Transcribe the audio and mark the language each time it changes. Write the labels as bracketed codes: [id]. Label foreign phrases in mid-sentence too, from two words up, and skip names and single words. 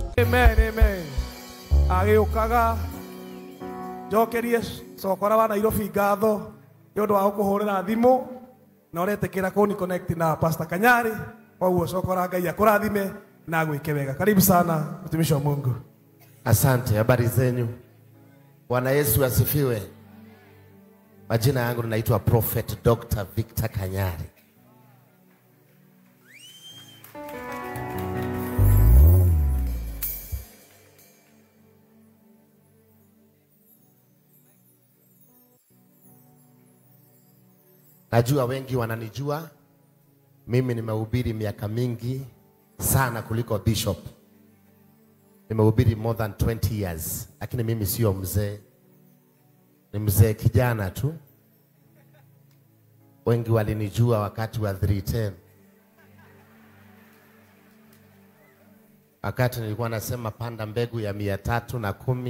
[en] Amen, amen. [ki] Agĩũkaga njokerie cokora wa Nairobi ngatho nĩ ũndũ wa gũkũhũrĩra thimũ na ũretĩkĩra kũni connect na Pastor Kanyari. Kwa cokora Ngai akũrathime na gwĩke wega. [sw] Karibu sana mtumishi wa Mungu. Asante, habari zenyu. Bwana Yesu asifiwe. Majina yangu naitwa Prophet Dr. Victor Kanyari. Najua wengi wananijua. Mimi nimehubiri miaka mingi sana kuliko Bishop. Nimehubiri [en] more than 20 years. [sw] Lakini mimi sio mzee. Ni mzee kijana tu. Wengi walinijua wakati wa 310. Wakati nilikuwa nasema panda mbegu ya 310.